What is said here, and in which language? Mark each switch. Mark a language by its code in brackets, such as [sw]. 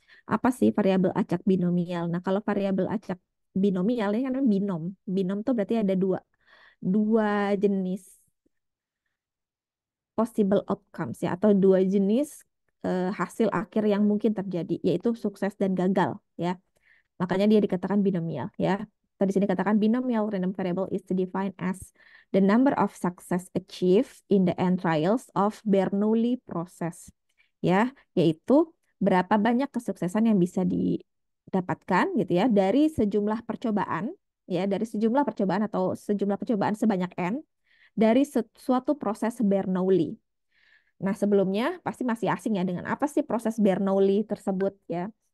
[id] Apa sih variabel acak binomial? Nah, kalau variabel acak binomial ini kan binom. Binom tuh berarti ada dua jenis possible outcomes ya, atau dua jenis hasil akhir yang mungkin terjadi, yaitu sukses dan gagal ya. Makanya dia dikatakan binomial ya. Tadi sini katakan [en] binomial random variable is defined as the number of success achieved in the end trials of Bernoulli process. [id] Ya, yaitu berapa banyak kesuksesan yang bisa didapatkan gitu ya dari sejumlah percobaan, ya, dari sejumlah percobaan atau sejumlah percobaan sebanyak n dari suatu proses Bernoulli. Nah, sebelumnya pasti masih asing ya dengan apa sih proses Bernoulli tersebut ya.